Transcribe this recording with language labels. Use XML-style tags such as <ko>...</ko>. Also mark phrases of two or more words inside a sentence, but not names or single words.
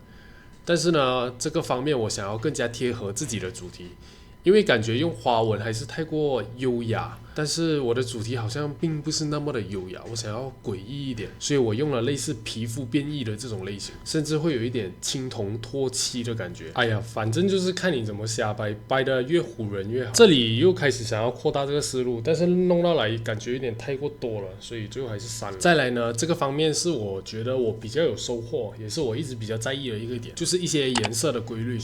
<zh>但是呢，這個方面我想要更加貼合自己的主題，因為感覺用花紋還是太過優雅，但是我的主題好像並不是那麼的優雅，我想要詭異一點，所以我用了類似皮膚變異的這種類型，甚至會有一點青銅脫漆的感覺。哎呀，反正就是看你怎麼瞎掰，掰得越唬人越好。這裡又開始想要擴大這個思路，但是弄到來感覺有點太過多了，所以最後還是刪了。再來呢，這個方面是我覺得我比較有收穫，也是我一直比較在意的一個點，就是一些顏色的規律。</zh>